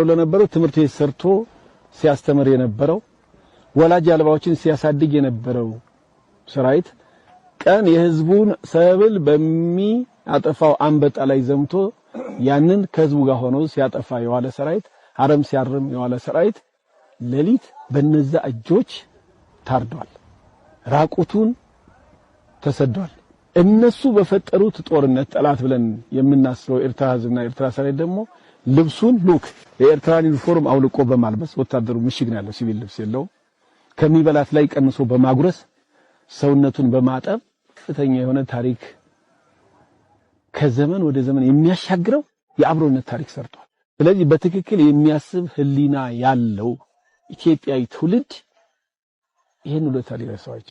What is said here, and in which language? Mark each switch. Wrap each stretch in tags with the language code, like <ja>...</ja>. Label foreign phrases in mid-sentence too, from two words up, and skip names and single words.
<am>ለነበረው ትምህርት ቤት ሰርቶ ሲያስተምር የነበረው ወላጅ አልባዎችን ሲያሳድግ የነበረው ሰራዊት ቀን የህዝቡን ሰብል በሚያጠፋው አንበጣ ላይ ዘምቶ ያንን ከህዝቡ ጋር ሆኖ ሲያጠፋ የዋለ ሰራዊት፣ አረም ሲያርም የዋለ ሰራዊት ሌሊት በነዛ እጆች ታርዷል፣ ራቁቱን ተሰዷል። እነሱ በፈጠሩት ጦርነት ጠላት ብለን የምናስበው ኤርትራ ህዝብና ኤርትራ ሰራዊት ደግሞ ልብሱን ሉክ የኤርትራን ዩኒፎርም አውልቆ በማልበስ ወታደሩ ምሽግ ነው ያለው፣ ሲቪል ልብስ የለውም። ከሚበላት ላይ ቀንሶ በማጉረስ ሰውነቱን በማጠብ ከፍተኛ የሆነ ታሪክ ከዘመን ወደ ዘመን የሚያሻግረው የአብሮነት ታሪክ ሰርቷል። ስለዚህ በትክክል የሚያስብ ህሊና ያለው ኢትዮጵያዊ ትውልድ ይሄን ውለታ ሊረሳው አይችልም።</am>